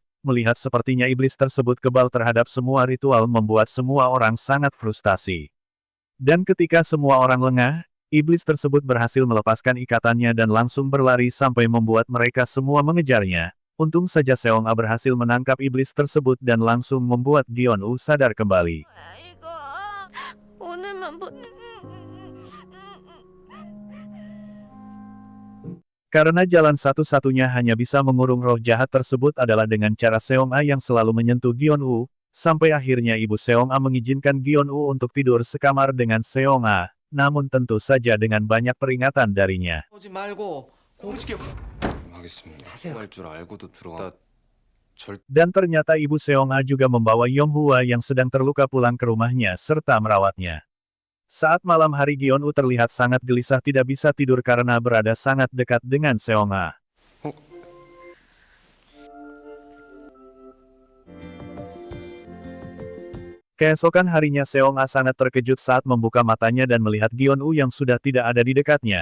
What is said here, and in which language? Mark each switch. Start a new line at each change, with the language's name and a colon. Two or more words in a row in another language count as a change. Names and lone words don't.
Indonesian: Melihat sepertinya iblis tersebut kebal terhadap semua ritual membuat semua orang sangat frustasi. Dan ketika semua orang lengah, iblis tersebut berhasil melepaskan ikatannya dan langsung berlari sampai membuat mereka semua mengejarnya. Untung saja Seong-a berhasil menangkap iblis tersebut dan langsung membuat Gion-woo sadar kembali.
Korean: 이거 오늘만 버텨.
Indonesian: Karena jalan satu-satunya hanya bisa mengurung roh jahat tersebut adalah dengan cara Seong-a yang selalu menyentuh Gion-woo, sampai akhirnya ibu Seong-a mengizinkan Gion-woo untuk tidur sekamar dengan Seong-a, namun tentu saja dengan banyak peringatan darinya.
Korean: 오지 말고 하겠습니다. 할 줄 알고도 들어가.
Indonesian: Dan ternyata ibu Seong-a juga membawa Yong-hwa yang sedang terluka pulang ke rumahnya serta merawatnya. Saat malam hari Gion-woo terlihat sangat gelisah tidak bisa tidur karena berada sangat dekat dengan Seong-a. Keesokan harinya Seong-a sangat terkejut saat membuka matanya dan melihat Gion-woo yang sudah tidak ada di dekatnya.